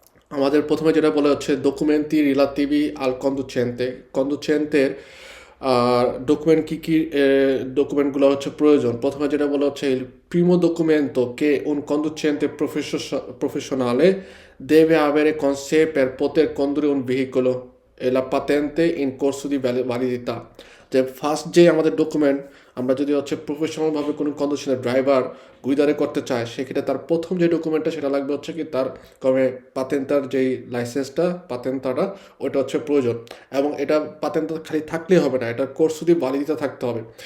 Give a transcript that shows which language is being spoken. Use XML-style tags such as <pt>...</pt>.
<bn>আমাদের প্রথমে যেটা বলা হচ্ছে ডকুমেন্টি রিলাতিভি আল কন্দুচেন্তের ডকুমেন্ট কী কী ডকুমেন্টগুলো হচ্ছে প্রয়োজন। প্রথমে যেটা বলা হচ্ছে</bn> <it>il primo documento che un conducente professionale deve avere con sé per poter condurre un veicolo è la patente in corso di validità।</it> <bn>যে ফার্স্ট যে আমাদের ডকুমেন্ট আমরা যদি হচ্ছে প্রফেশনালভাবে কোনো কন্ডিশনের ড্রাইভার গুইদারে করতে চায় সেক্ষেত্রে তার প্রথম যে ডকুমেন্টটা সেটা লাগবে হচ্ছে কি তার কমে পাতেন্তার যেই লাইসেন্সটা পাতেন্তাটা ওটা হচ্ছে প্রয়োজন। এবং এটা পাতেন্তা খালি থাকলেই হবে না, এটার কোর্স যদি ভ্যালিডিটি থাকতে হবে।</bn>